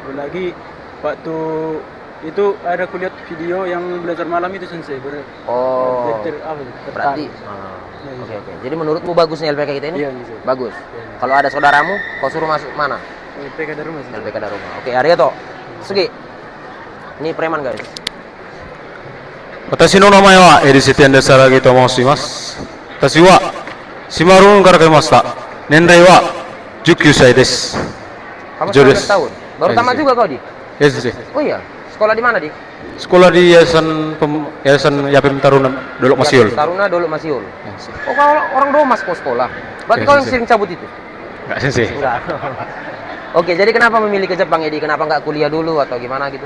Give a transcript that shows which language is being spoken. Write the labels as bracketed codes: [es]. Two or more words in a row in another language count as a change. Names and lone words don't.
[id] Apalagi waktu itu ada kulihat video yang belajar malam itu, sensei. Oh. Berarti Berarti Oke. Jadi menurutmu bagusnya LPK kita ini? Iya, sensei. Bagus. Iya. Kalau ada saudaramu, kau suruh masuk mana? LPK Daruma, sensei. LPK Daruma. Oke, arigato. Sugi. Ini preman guys. [ja] 私の名前はエリセテンデサラギと申します。私は島ルーンから来ました。年齢は19歳です。 [id] Kamu Jodoh. 19 tahun. Baru tamat juga kau di? [en] Yes, yes. [id] Oh iya. Sekolah di mana di? Sekolah di Yayasan Yapim Taruna Dolok Masiul. Taruna Dolok Masiul. Yes. Oh, kau orang Domas kau sekolah. Berarti Yes, kau yang yes. sering cabut itu? Enggak sih. Enggak. Oke, jadi kenapa memilih ke Jepang Edi? Kenapa nggak kuliah dulu atau gimana gitu?